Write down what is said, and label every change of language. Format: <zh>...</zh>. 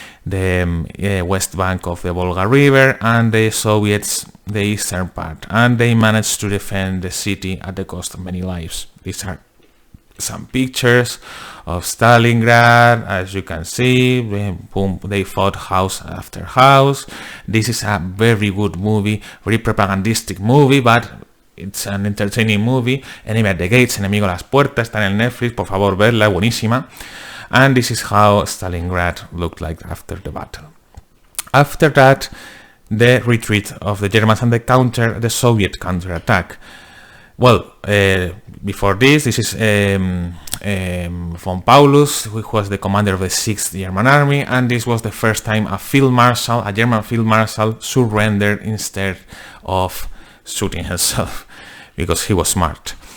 <en>the west bank of the Volga River, and the Soviets the eastern part, and they managed to defend the city at the cost of many lives. These are some pictures of Stalingrad. As you can see, boom, they fought house after house. This is a very good movie, very propagandistic movie, but it's an entertaining movie.</en> <es>Enemy at the Gates, Enemigo a las Puertas, está en el Netflix, por favor verla, buenísima.</es> <en>And this is how Stalingrad looked like after the battle. After that, the retreat of the Germans and the Soviet counterattack. Well, before this is von Paulus, who was the commander of the 6th German Army, and this was the first time a German field marshal, surrendered instead of shooting himself, because he was smart.</en>